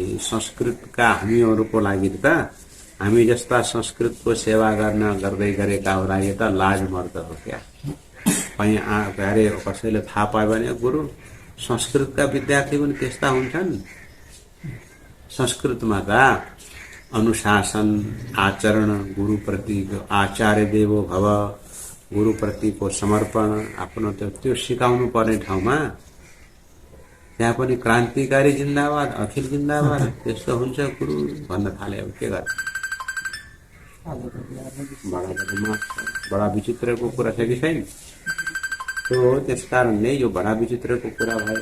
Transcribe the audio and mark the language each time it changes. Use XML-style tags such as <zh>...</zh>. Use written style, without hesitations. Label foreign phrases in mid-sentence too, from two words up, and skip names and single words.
<ne>संस्कृतका हामीहरूको लागि त, हामी जस्ता संस्कृतको सेवा गर्दै गरेकाको लागि त लाज मर्द हो क्या। कहीँ अरे कसैले थाहा पायो भने गुरु संस्कृतका विद्यार्थी पनि त्यस्ता हुन्छन्। संस्कृतमा त अनुशासन, आचरण, गुरुप्रति</ne> <sa>आचार्य देवो भव,</sa> <ne>गुरुप्रतिको समर्पण, आफ्नो त्यो सिकाउनु पर्ने ठाउँमा त्यहाँ पनि क्रान्तिकारी जिन्दाबाद, अखिल जिन्दाबाद, त्यस्तो हुन्छ गुरु भन्न थाले। अब के गर्छ, बडा विचित्रको कुरा छ कि छैन। तो त्यस कारणले यो बडा विचित्रको कुरा भयो।</ne>